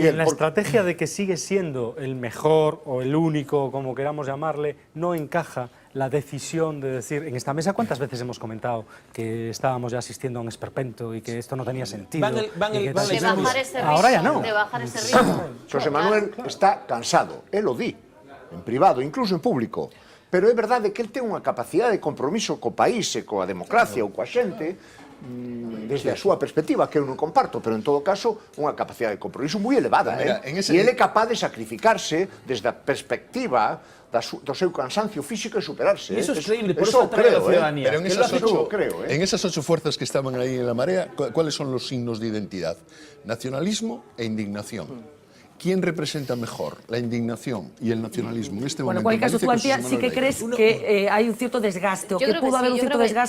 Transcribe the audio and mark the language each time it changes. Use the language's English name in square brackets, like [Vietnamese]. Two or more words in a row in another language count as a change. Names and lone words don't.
[Spanish] Y en la estrategia de que sigue siendo el mejor o el único, como queramos llamarle, no encaja la decisión de decir, en esta mesa, ¿cuántas veces hemos comentado que estábamos ya asistiendo a un esperpento y que esto no tenía sentido? De bajar ese ritmo. Ahora ya no. De bajar ese ritmo. José Manuel está cansado, él lo di, en privado, incluso en público. [Galician] Pero é verdade que el ten unha capacidade de compromiso co país e coa democracia ou coa xente desde a súa perspectiva, que eu non comparto, pero en todo caso unha capacidade de compromiso moi elevada. E ele é capaz de sacrificarse desde a perspectiva do seu cansancio físico e superarse. [Spanish] Eso es creíble, por eso creo, la ciudadanía. Pero en esas 8 fuerzas que estaban ahí en la marea, ¿cuáles son los signos de identidad? Nacionalismo e indignación. ¿Quién representa mejor la indignación y el nacionalismo en este momento? Bueno, en cualquier caso, tú, Antía, sí que crees que hay un cierto desgaste, o que pudo haber un cierto desgaste.